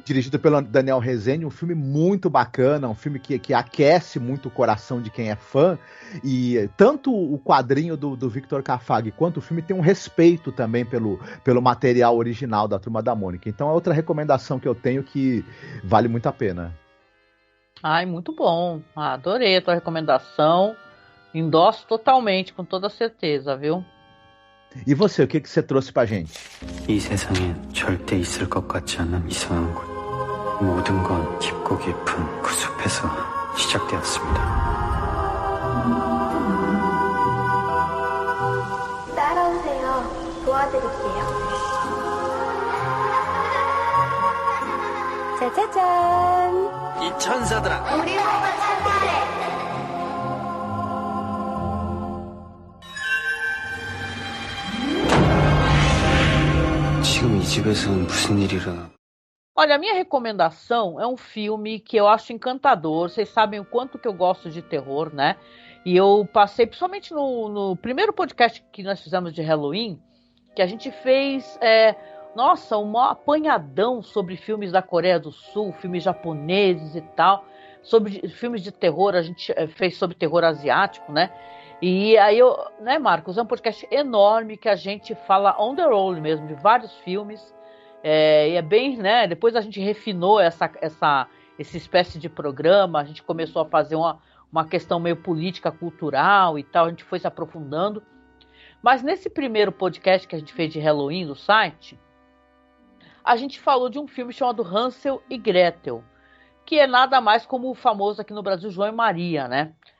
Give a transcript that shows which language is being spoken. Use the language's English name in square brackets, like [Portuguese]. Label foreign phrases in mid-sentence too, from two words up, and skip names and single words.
[Portuguese] Dirigido pelo Daniel Rezende, um filme muito bacana, um filme que aquece muito o coração de quem é fã, e tanto o quadrinho do Victor Cafag quanto o filme tem um respeito também pelo material original da Turma da Mônica. Então é outra recomendação que eu tenho que vale muito a pena. Ai, muito bom. Adorei a tua recomendação. Endosso totalmente, com toda certeza, viu? E você, o que você trouxe pra gente? [Korean] 이 세상에 절대 있을 것 같지 않은 이상한 곳. 모든 건 깊고 깊은 그 숲에서 시작되었습니다. 따라오세요. 도와드릴게요. 짜자잔. 이 천사들아. 우리 보고 찾으래. 지금 이 집에서는 무슨 일이 일어나? [Portuguese] Olha, a minha recomendação é um filme que eu acho encantador. Vocês sabem o quanto que eu gosto de terror, né? E eu passei, principalmente no primeiro podcast que nós fizemos de Halloween, que a gente fez, um apanhadão sobre filmes da Coreia do Sul, filmes japoneses e tal. Sobre filmes de terror, a gente fez sobre terror asiático, né? E aí, Marcos, é um podcast enorme que a gente fala [English] on the roll [Portuguese] mesmo, de vários filmes. E é bem, né? Depois a gente refinou essa espécie de programa, a gente começou a fazer uma questão meio política, cultural e tal, a gente foi se aprofundando. Mas nesse primeiro podcast que a gente fez de Halloween no site, a gente falou de um filme chamado Hansel e Gretel, que é nada mais como o famoso aqui no Brasil João e Maria, né?